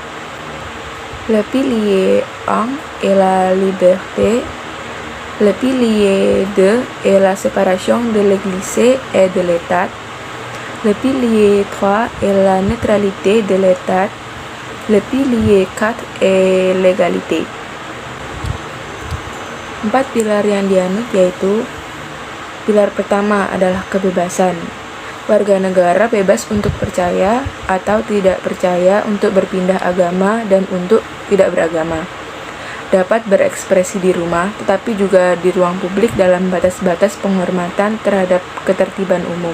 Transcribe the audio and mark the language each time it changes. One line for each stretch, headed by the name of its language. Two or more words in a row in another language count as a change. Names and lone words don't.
French: Le pilier 1 est la liberté. Le pilier 2 est la séparation de l'Église et de l'État. Le pilier 3 est la neutralité de l'État. Le pilier 4 est l'égalité.
Indonesian: 4 pilar yang dianut yaitu: pilar pertama adalah kebebasan. Warga negara bebas untuk percaya atau tidak percaya, untuk berpindah agama dan untuk tidak beragama. Dapat berekspresi di rumah, tetapi juga di ruang publik dalam batas-batas penghormatan terhadap ketertiban umum.